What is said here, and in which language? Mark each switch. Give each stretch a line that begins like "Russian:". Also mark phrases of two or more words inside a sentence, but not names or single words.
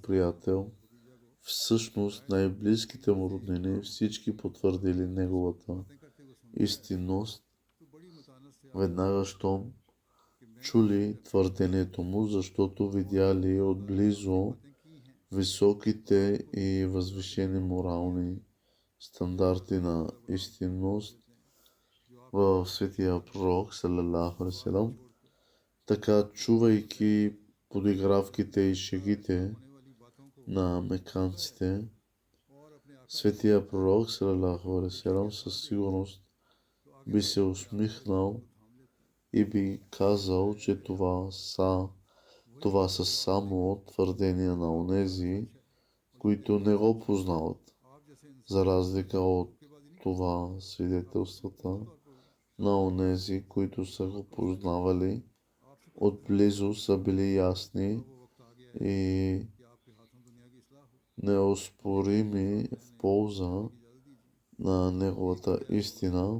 Bulgarian: приятел, всъщност най-близките му роднини, всички потвърдили неговата истинност, веднага щом чули твърдението му, защото видяли отблизо високите и възвишени морални стандарти на истинност в светия пророк,
Arabic: صلى الله عليه وسلم.
Bulgarian: Така, чувайки подигравките и шегите на меканците, светия пророк,
Arabic: صلى الله عليه وسلم,
Bulgarian: със сигурност би се усмихнал и би казал, че това са само твърдения на онези, които не го познават, за разлика от това свидетелствата на онези, които са го познавали, отблизо са били ясни и неоспорими в полза на неговата истина.